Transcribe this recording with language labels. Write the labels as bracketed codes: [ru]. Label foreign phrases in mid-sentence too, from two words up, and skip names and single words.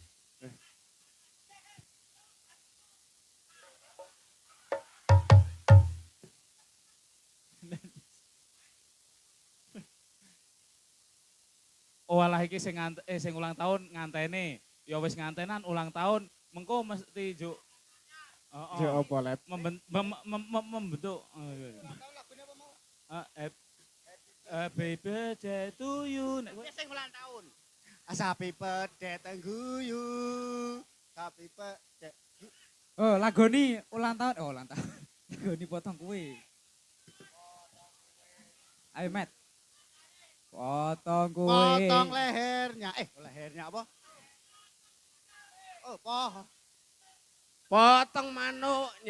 [jv] Oh alah iki sing sing ulang tahun ngantene. Ya wis ngantenan ulang tahun mengko mesti juk. Yo apa Lep? [id] Membentuk. [en] Happy birthday to you. [jv] Nek kowe Sing ulang tahun. [en] Happy birthday to you. Happy birthday. [jv] Oh, lagoni ulang tahun. Oh, ulang tahun. Lagoni potong kue. [id] Ayo, Matt. Potong kue. Potong lehernya. Lehernya apa? Oh, pohon. Potong manuknya.